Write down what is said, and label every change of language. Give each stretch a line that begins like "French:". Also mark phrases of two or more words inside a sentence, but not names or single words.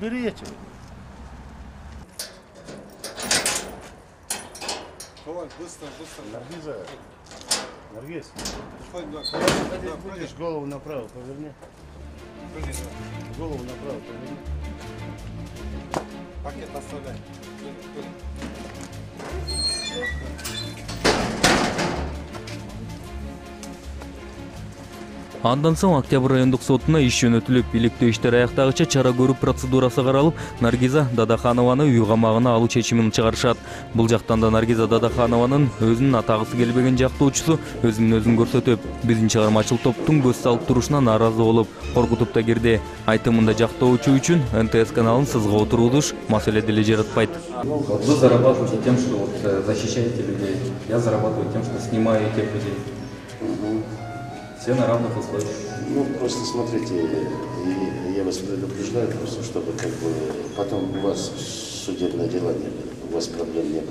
Russian: Убери я тебя. Давай, быстро. Наргиза. Наргиз. Будешь голову направо поверни. Голову направо поверни. Пакет оставляй.
Kyrgyz: Андан соң Октябрь райондук сотуна иш жөнөтүлүп, иликтөө иштери аяктагыча чара көрүү процедурасы каралып, Наргиза Дадаханованы үй камагына алуу чечимин чыгарышат. Бул жактан да Наргиза Дадаханованын өзүнүн атагысы келбеген жактоочусу өзүн көрсөтүп, биздин чыгармачыл топтун көз салып турушуна нааразы болуп, коркутуп да кирди. Айтымында жактоочу үчүн НТС каналын сызга отургузуш маселе деле жаратпайт.
Russian: Вы зарабатываете тем, что защищаете людей. Я зарабатываю тем, что снимаю этих людей. Все на равных условиях. Ну, просто смотрите, я вас предупреждаю, просто чтобы как бы потом у вас судебное дело не было, у вас проблем не было.